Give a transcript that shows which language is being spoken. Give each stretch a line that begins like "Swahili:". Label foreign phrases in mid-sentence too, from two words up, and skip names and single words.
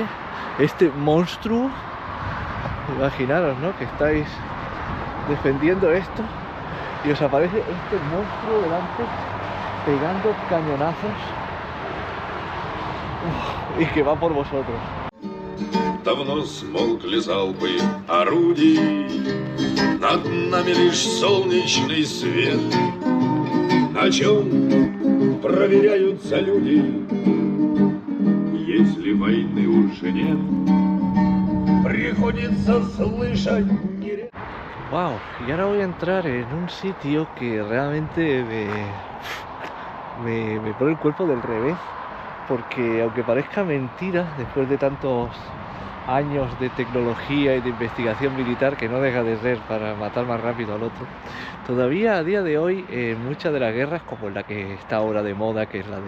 Spanish: Este monstruo, imaginaros, ¿no? Que estáis defendiendo esto y os aparece este monstruo delante pegando cañonazos y que va por vosotros.
Russian: Давно смолкли залпы орудий, над нами лишь солнечный свет. На чем проверяются люди, если войны уже нет? Приходится слышать нередко.
Spanish: Wow, y ahora voy a entrar en un sitio que realmente me pone el cuerpo del revés, porque aunque parezca mentira, después de tantos años de tecnología y de investigación militar, que no deja de ser para matar más rápido al otro, todavía a día de hoy en muchas de las guerras, como la que está ahora de moda, que es